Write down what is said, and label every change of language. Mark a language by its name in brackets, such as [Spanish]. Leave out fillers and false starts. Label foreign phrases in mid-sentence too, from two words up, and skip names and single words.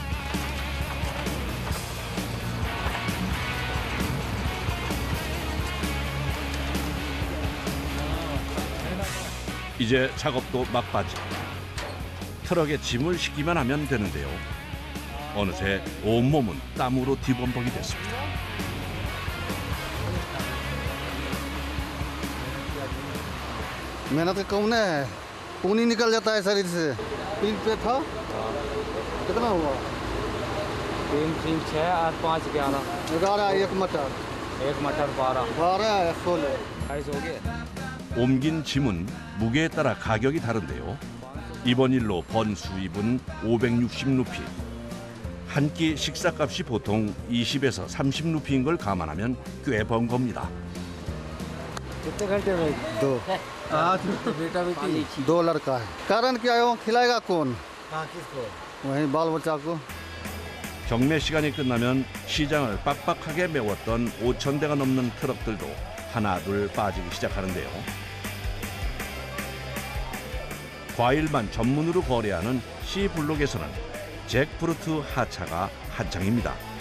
[Korean] 이제 작업도 막바지. 트럭에 짐을 싣기만 하면 되는데요. 어느새 온몸은 땀으로 뒤범벅이 됐습니다. [Hindi] मेहनत कम है खून निकल जाता है शरीर से 3 पे था कितना हुआ 3 3 6 और 5 11 11 एक मटर 12 12 16 22 हो गए. [Korean] 옮긴 짐은 무게에 따라 가격이 다른데요. 이번 일로 번 수입은 560루피. 한 끼 식사값이 보통 20에서 30루피인 걸 감안하면 꽤 번 겁니다. [Hindi] कितने घंटे में 2 बेटा बेटी 2 लड़का है कारण क्या है वो खिलाएगा कौन हाँ किसको वही बाल बच्चा को [Korean] 경매 시간이 끝나면 시장을 빡빡하게 메웠던 5,000대가 넘는 트럭들도 하나둘 빠지기 시작하는데요. 과일만 전문으로 거래하는 C블록에서는 잭프루트 하차가 한창입니다.